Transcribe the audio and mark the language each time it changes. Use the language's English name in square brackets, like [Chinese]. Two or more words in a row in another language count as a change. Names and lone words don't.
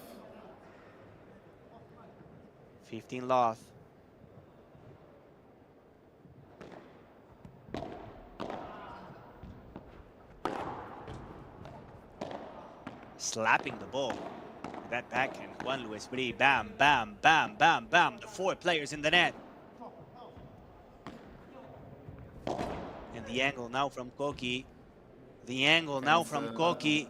[English] 15 love. Slapping the ball. That backhand, Juan Luis Bri, bam, bam, bam, bam, bam. The four players in the net. And the angle now from Coqui. The angle now from Coqui.